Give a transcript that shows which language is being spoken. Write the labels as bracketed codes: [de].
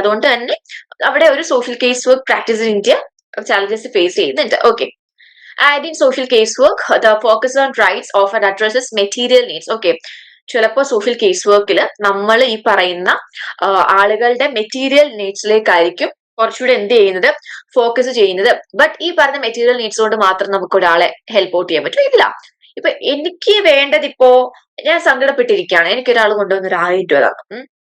[ml] അതുകൊണ്ട് തന്നെ അവിടെ ഒരു social case work practice in India challenges face ചെയ്യുന്നുണ്ട്. [en] Okay, and in social casework the focus on rights often addresses material needs. [ml] Okay, ചിലപ്പോൾ social case വർക്കിൽ നമ്മൾ ഈ പറയുന്ന ആളുകളുടെ മെറ്റീരിയൽ നീഡ്സിലേക്കായിരിക്കും കുറച്ചുകൂടെ എന്ത് ചെയ്യുന്നത്, ഫോക്കസ് ചെയ്യുന്നത്. ബട്ട് ഈ പറഞ്ഞ മെറ്റീരിയൽ നീഡ്സ് കൊണ്ട് മാത്രം നമുക്ക് ഒരാളെ ഹെൽപ്പ് ഔട്ട് ചെയ്യാൻ പറ്റും ഇല്ല. ഇപ്പൊ എനിക്ക് വേണ്ടത് ഇപ്പോ ഞാൻ സങ്കടപ്പെട്ടിരിക്കുകയാണ്, എനിക്ക് ഒരാൾ കൊണ്ടുവന്ന് ഒരു 1000 രൂപ തന്നു.